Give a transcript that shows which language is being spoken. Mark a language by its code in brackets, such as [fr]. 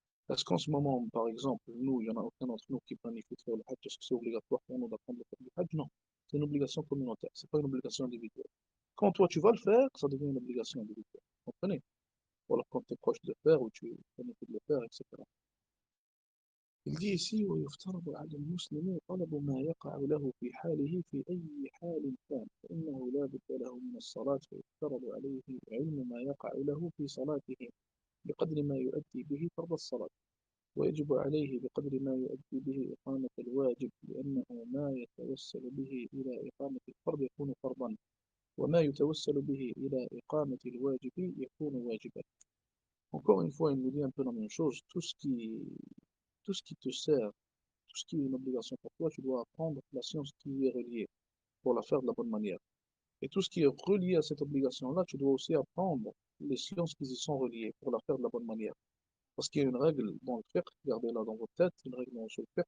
[fr] Est-ce qu'en ce moment, par exemple, nous, il n'y en a aucun d'entre nous qui planifie de faire le Hajj, est-ce que c'est obligatoire pour nous d'apprendre le faire du Hajj? Non. C'est une obligation communautaire, ce n'est pas une obligation individuelle. Quand toi tu vas le faire, ça devient une obligation individuelle. Vous comprenez? Ou alors quand tu es proche de le faire ou tu connais de le faire, etc. Il dit ici [ar] ويفترض على المسلم طلب ما يقع له في حاله في أي حال كان فإنه لا بد له من الصلاة فيفترض عليه علم ما يقع له في صلاته بقدر ما يؤدي به فرض الصلاة ويجب عليه بقدر ما يؤدي به إقامة الواجب لأنه ما يتوسل به إلى إقامة الفرض يكون فرضا وما يتوسل به إلى إقامة الواجب يكون واجبا. [fr] Encore une fois, il nous dit un peu la même chose. Tout ce qui te sert, tout ce qui est une obligation pour toi, tu dois apprendre la science qui y est reliée pour la faire de la bonne manière. Et tout ce qui est relié à cette obligation-là, tu dois aussi apprendre les sciences qui y sont reliées pour la faire de la bonne manière. Parce qu'il y a une règle dans le fiqh, gardez-la dans votre tête, une règle dans le fiqh,